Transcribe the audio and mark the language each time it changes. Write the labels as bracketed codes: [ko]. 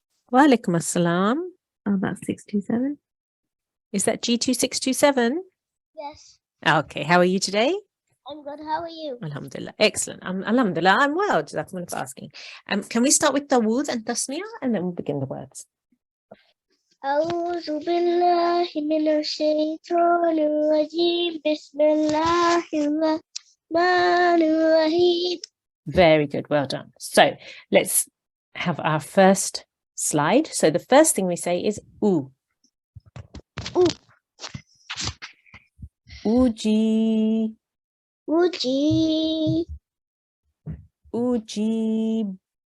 [ar] Wa alaikum assalam. [en] Oh, that's 627. Is that G2627? Yes, Okay, how are you today? I'm good. How are you? Alhamdulillah, excellent. Alhamdulillah, I'm well. Jazakumullah for asking. Can we start with Dawood and Tasmiyah and then we'll begin the words? [ar] أعوذ بالله من الشيطان الرجيم بسم الله الرحمن الرحيم. [en] Very good, well done. So let's have our first slide. So the first thing we say is u. U. Uji. Uji. Ujibad.